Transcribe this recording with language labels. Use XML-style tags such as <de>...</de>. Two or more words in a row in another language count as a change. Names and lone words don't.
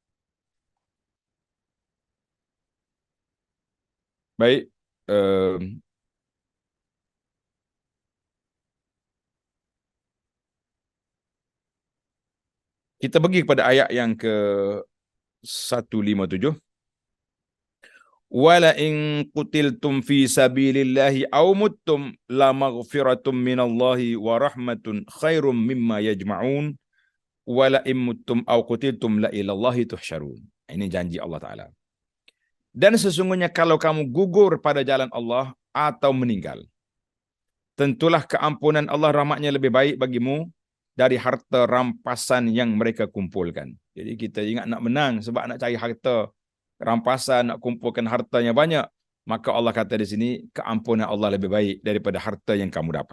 <ms>Baik, kita pergi kepada ayat yang ke 157.</ms> <ar>ولئن قتلتم في سبيل الله أو متم لمغفرة من الله ورحمة خير مما يجمعون ولئن متم أو قتلتم لإلى الله تحشرون.</ar> <ms>Ini janji Allah Ta'ala. Dan sesungguhnya kalau kamu gugur pada jalan Allah atau meninggal, tentulah keampunan Allah rahmatnya lebih baik bagimu dari harta rampasan yang mereka kumpulkan. Jadi kita ingat nak menang sebab nak cari harta rampasan, nak kumpulkan hartanya banyak, maka Allah kata di sini keampunan Allah lebih baik daripada harta yang kamu dapat.</ms>